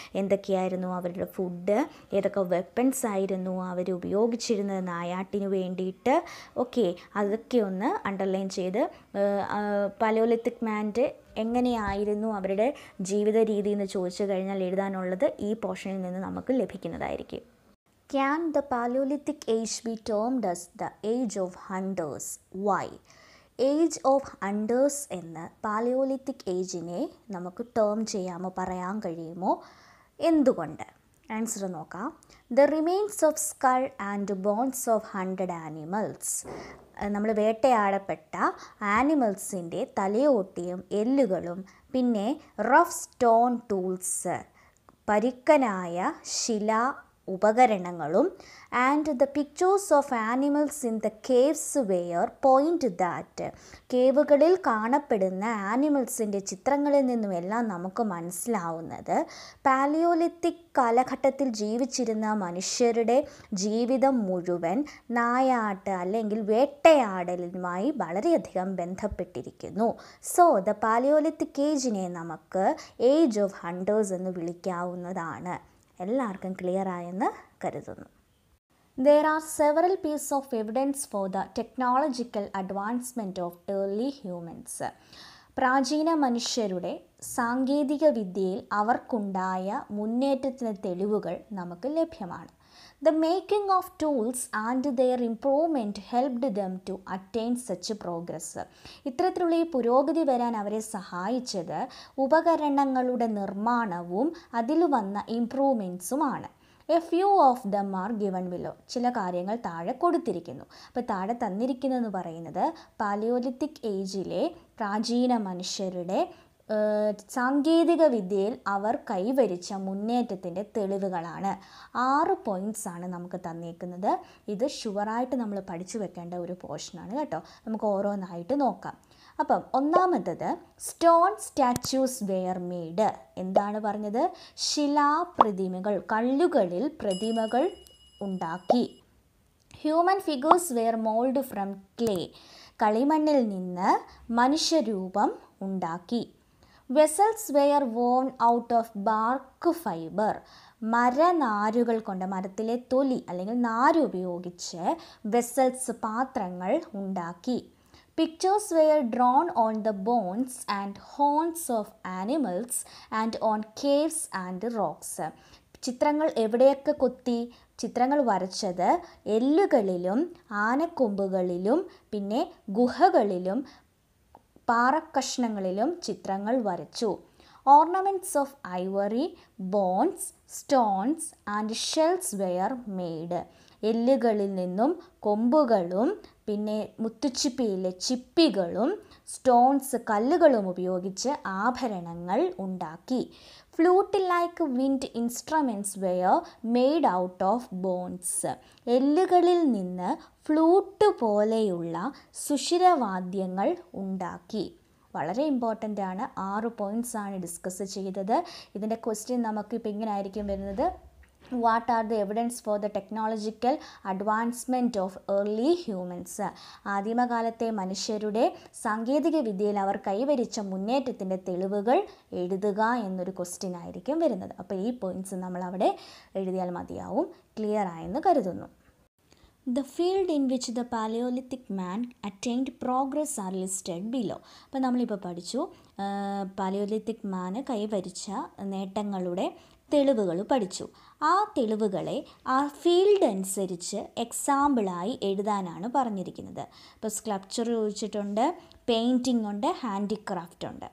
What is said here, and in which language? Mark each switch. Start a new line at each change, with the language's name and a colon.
Malayalam: എന്തൊക്കെയായിരുന്നു അവരുടെ ഫുഡ്, ഏതൊക്കെ വെപ്പൺസ് ആയിരുന്നു അവർ ഉപയോഗിച്ചിരുന്നത് നായാട്ടിന് വേണ്ടിയിട്ട്, ഓക്കെ, അതൊക്കെ ഒന്ന് അണ്ടർലൈൻ ചെയ്ത് പാലിയോലിത്തിക് മാൻ്റെ എങ്ങനെയായിരുന്നു അവരുടെ ജീവിത രീതി എന്ന് ചോദിച്ചു കഴിഞ്ഞാൽ എഴുതാനുള്ളത് ഈ പോർഷനിൽ നിന്ന് നമുക്ക് ലഭിക്കുന്നതായിരിക്കും.
English: Can the Paleolithic age be termed as the age of hunters? Why?
Malayalam: Age of hunters എന്ന് പാലിയോലിത്തിക് ഏജിനെ നമുക്ക് ടേം ചെയ്യാമോ, പറയാൻ കഴിയുമോ? എന്തുകൊണ്ട്? ആൻസർ നോക്കാം.
English: The remains of skull and bones of hunted animals.
Malayalam: നമ്മൾ വേട്ടയാടപ്പെട്ട ആനിമൽസിൻ്റെ തലയോട്ടിയും എല്ലുകളും പിന്നെ റഫ് സ്റ്റോൺ ടൂൾസ്, പരുക്കനായ ശിലാ ഉപകരണങ്ങളും
English: And the pictures of animals in the caves were point that.
Malayalam: കേവുകളിൽ കാണപ്പെടുന്ന ആനിമൽസിൻ്റെ ചിത്രങ്ങളിൽ നിന്നുമെല്ലാം നമുക്ക് മനസ്സിലാവുന്നത് പാലിയോലിത്തിക് കാലഘട്ടത്തിൽ ജീവിച്ചിരുന്ന മനുഷ്യരുടെ ജീവിതം മുഴുവൻ നായാട്ട് അല്ലെങ്കിൽ വേട്ടയാടലുമായി വളരെയധികം ബന്ധപ്പെട്ടിരിക്കുന്നു. സോ ദ പാലിയോലിത്തിക് ഏജിനെ നമുക്ക് ഏജ് ഓഫ് ഹണ്ടേഴ്സ് എന്ന് വിളിക്കാവുന്നതാണ്. എല്ലാവർക്കും ക്ലിയർ ആയെന്ന് കരുതുന്നു.
English: There are several pieces of evidence for the technological advancement of early humans.
Malayalam: പ്രാചീന മനുഷ്യരുടെ സാങ്കേതിക വിദ്യയിൽ അവർക്കുണ്ടായ മുന്നേറ്റത്തിന് തെളിവുകൾ നമുക്ക് ലഭ്യമാണ്.
English: The making of tools and their improvement helped them to attain such progress.
Malayalam: ഇത്തരത്തിലുള്ള ഈ പുരോഗതി വരാൻ അവരെ സഹായിച്ചത് ഉപകരണങ്ങളുടെ നിർമ്മാണവും അതിൽ വന്ന ഇംപ്രൂവ്മെൻറ്റ്സുമാണ്.
English: A few of them are given below.
Malayalam: ചില കാര്യങ്ങൾ താഴെ കൊടുത്തിരിക്കുന്നു. അപ്പോൾ താഴെ തന്നിരിക്കുന്നതെന്ന് പറയുന്നത് പാലിയോലിത്തിക് ഏജിലെ പ്രാചീന മനുഷ്യരുടെ സാങ്കേതിക വിദ്യയിൽ അവർ കൈവരിച്ച മുന്നേറ്റത്തിൻ്റെ തെളിവുകളാണ്. 6 പോയിൻറ്റ്സാണ് നമുക്ക് തന്നിരിക്കുന്നത്. ഇത് ഷുവറായിട്ട് നമ്മൾ പഠിച്ചു വെക്കേണ്ട ഒരു പോർഷനാണ് കേട്ടോ. നമുക്ക് ഓരോന്നായിട്ട് നോക്കാം. അപ്പം ഒന്നാമത്തത്
English: Stone statues were made.
Malayalam: എന്താണ് പറഞ്ഞത്? ശിലാപ്രതിമകൾ, കല്ലുകളിൽ പ്രതിമകൾ ഉണ്ടാക്കി.
English: Human figures were mould from clay.
Malayalam: കളിമണ്ണിൽ നിന്ന് മനുഷ്യരൂപം ഉണ്ടാക്കി.
English: Vessels were woven out of bark fibre.
Malayalam: മരനാരുകൾ കൊണ്ട്, മരത്തിലെ തൊലി അല്ലെങ്കിൽ നാര് ഉപയോഗിച്ച് വെസൽസ്, പാത്രങ്ങൾ ഉണ്ടാക്കി.
English: Pictures were drawn on the bones and horns of animals and on caves and rocks.
Malayalam: ചിത്രങ്ങൾ എവിടെയൊക്കെ കൊത്തി? ചിത്രങ്ങൾ വരച്ചത് എല്ലുകളിലും ആനക്കൊമ്പുകളിലും പിന്നെ ഗുഹകളിലും പാറക്കഷ്ണങ്ങളിലും ചിത്രങ്ങൾ വരച്ചു.
English: Ornaments of ivory, bones, stones and shells were made.
Malayalam: എല്ലുകളിൽ നിന്നും കൊമ്പുകളും പിന്നെ മുത്തുച്ചിപ്പിയിലെ ചിപ്പികളും സ്റ്റോൺസ്, കല്ലുകളും ഉപയോഗിച്ച് ആഭരണങ്ങൾ ഉണ്ടാക്കി.
English: Flute like wind instruments were made out of bones.
Malayalam: എല്ലുകളിൽ നിന്ന് ഫ്ലൂട്ട് പോലെയുള്ള സുഷിരവാദ്യങ്ങൾ ഉണ്ടാക്കി. വളരെ ഇമ്പോർട്ടൻ്റ് ആണ്. 6 പോയിൻറ്റ്സാണ് ഡിസ്കസ് ചെയ്തത്. ഇതിൻ്റെ ക്വസ്റ്റ്യൻ നമുക്കിപ്പോൾ ഇങ്ങനെ ആയിരിക്കും വരുന്നത്.
English: What are the evidence for the technological advancement of early humans.
Malayalam: ആദിമകാലത്തെ മനുഷ്യരുടെ സാങ്കേതിക വിദ്യയിൽ അവർ കൈവരിച്ച മുന്നേറ്റത്തിൻ്റെ തെളിവുകൾ എഴുതുക എന്നൊരു ക്വസ്റ്റ്യൻ ആയിരിക്കും വരുന്നത്. അപ്പോൾ ഈ പോയിൻറ്റ്സ് നമ്മൾ അവിടെ എഴുതിയാൽ മതിയാവും. ക്ലിയർ ആയെന്ന് കരുതുന്നു.
English: The field in which the Paleolithic man attained progress are listed below.
Malayalam: അപ്പോൾ നമ്മളിപ്പോൾ പഠിച്ചു പാലിയോലിത്തിക് മാന് കൈവരിച്ച നേട്ടങ്ങളുടെ തെളിവുകൾ പഠിച്ചു. ആ തെളിവുകളെ ആ ഫീൽഡ് അനുസരിച്ച് എക്സാമ്പിളായി എഴുതാനാണ് പറഞ്ഞിരിക്കുന്നത്. ഇപ്പോൾ സ്കൾപ്ചർ ചോദിച്ചിട്ടുണ്ട്, പെയിൻറ്റിംഗ് ഉണ്ട്, ഹാൻഡിക്രാഫ്റ്റ് ഉണ്ട്.